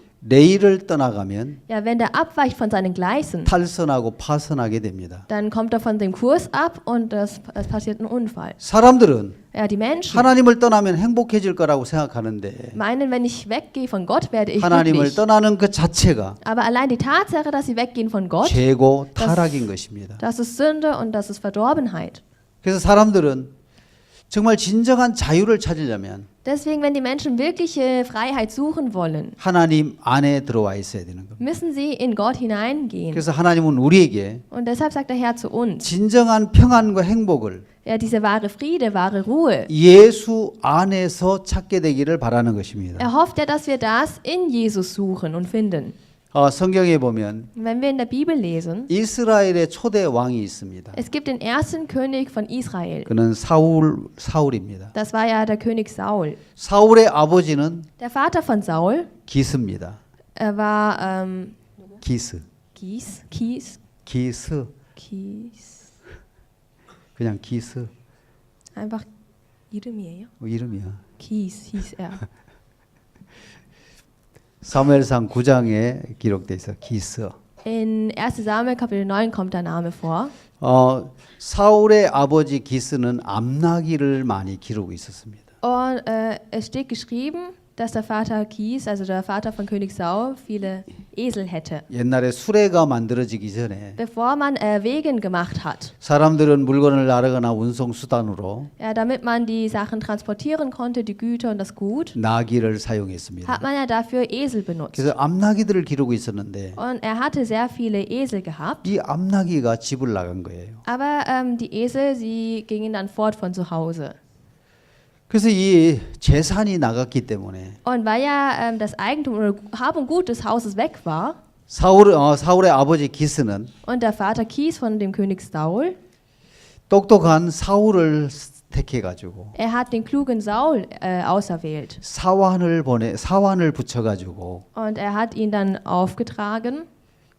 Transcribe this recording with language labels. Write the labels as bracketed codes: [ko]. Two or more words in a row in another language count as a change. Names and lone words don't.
[ko] 레일을 떠나가면 [de] ja, wenn der abweicht von seinen Gleisen, [ko] 탈선하고 파선하게 됩니다. [de] dann kommt er von dem Kurs ab und es passiert ein Unfall. [ko] 사람들은 [de] Ja, die Menschen [ko] 하나님을 떠나면 행복해질 거라고 생각하는데 [de] meinen, wenn ich weggehe von Gott, werde ich [ko] 하나님을 [de] glücklich. [ko] 떠나는 그 자체가 [de] Aber allein die Tatsache, dass sie weggehen von Gott, [ko] 죄고 타락인 것입니다. [de] das ist Sünde und das ist Verdorbenheit. [ko] 그래서 사람들은 정말 진정한 자유를 찾으려면 [de] Deswegen, wenn die Menschen wirkliche Freiheit suchen wollen, [ko] 하나님 안에 들어와 있어야 되는 겁니다. [de] müssen sie in Gott hineingehen. [ko] 그래서 하나님은 우리에게 [de] Und deshalb sagt der Herr zu uns, [ko] 진정한 평안과 행복을 [de] ja, diese wahre Friede, wahre Ruhe. [ko] 예수 안에서 찾게 되기를 바라는 것입니다. [de] Er hofft ja, dass wir das in Jesus suchen und finden. [ko] 성경에 보면 [de] Wenn wir in der Bibel lesen, [ko] 이스라엘의 초대 왕이 있습니다. [de] es gibt den ersten König von Israel. [ko] 그는 사울입니다. [de] Das war ja der König Saul. [ko] 사울의 아버지는 [de] Der Vater von Saul, [ko] 기스입니다. [de] er war [ko] 기스. [de] Kies, [ko] 그냥 기스. einfach 이름이에요. 이름이야. [de] Kies hieß er. [ko] 사무엘상 9장에 기록돼 있어. 기스. [de] In 1. Samuel Kapitel 9 kommt der Name vor. [ko] 사울의 아버지 기스는 암나기를 많이 기르고 있었습니다. [de] Und es steht geschrieben, dass der Vater Kies, also der Vater von König Saul, viele Esel hätte. [ko] 옛날에 수레가 만들어지기 전에 [de] Bevor man Wegen gemacht hat, [ko] 사람들은 물건을 나르거나 운송 수단으로 [de] ja, damit man die Sachen transportieren konnte, die Güter und das Gut, [ko] 나귀를 사용했습니다. [de] hat man ja dafür Esel benutzt. [ko] 그래서 암나귀들을 기르고 있었는데 [de] Und er hatte sehr viele Esel gehabt, [ko] 이 암나귀가 집을 나간 거예요. [de] aber die Esel, sie gingen dann fort von zu Hause. [ko] 그래서 이 재산이 나갔기 때문에 [de] Und weil ja das Eigentum oder Hab und Gut des Hauses weg war [ko] 사울의 아버지 기스는 [de] und der Vater Kies von dem König Saul, [ko] 똑똑한 사울을 택해가지고 [de] er hat den klugen Saul auserwählt. [ko] 사환을 붙여가지고 [de] Und er hat ihn dann aufgetragen,